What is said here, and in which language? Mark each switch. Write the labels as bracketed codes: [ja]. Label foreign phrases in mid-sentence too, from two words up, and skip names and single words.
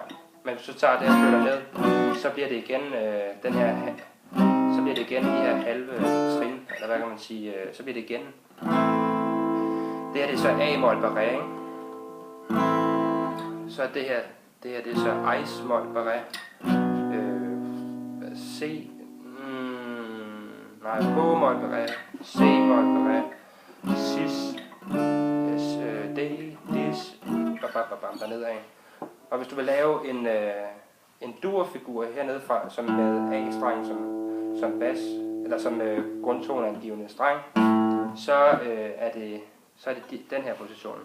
[da] Men hvis du tager det og flytter ned, så bliver det igen de her halve trin, eller hvad kan man sige, så bliver det igen. Det her, det er så A-mol barré, ikke? Så det her, det er så Eis-mol barré, H-mol barré, C-mol barré, Sis, D, Dis, bam, dernede af. Og hvis du vil lave en dur-figur hernede fra, som med A-streng som bas, eller som grundtoneangivende streng, så er det den her position.